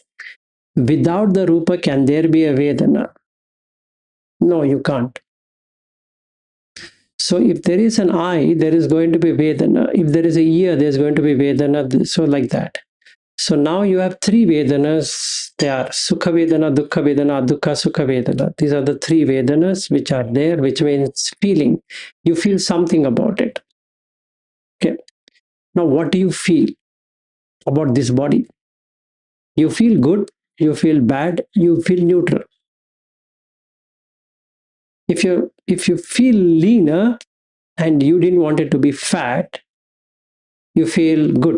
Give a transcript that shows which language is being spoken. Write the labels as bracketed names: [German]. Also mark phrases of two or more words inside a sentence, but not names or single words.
[English] Without the rupa, can there be a vedana? No, you can't. So if there is an eye, there is going to be vedana. If there is a ear, there's going to be vedana. So like that. So now you have three vedanas. They are [Pali] sukha vedana, dukkha vedana, dukkha sukha vedana. [English] These are the three vedanas which are there, which means feeling. You feel something about it. Okay. Now what do you feel about this body? You feel good, you feel bad, you feel neutral. If you feel leaner and you didn't want it to be fat, you feel good.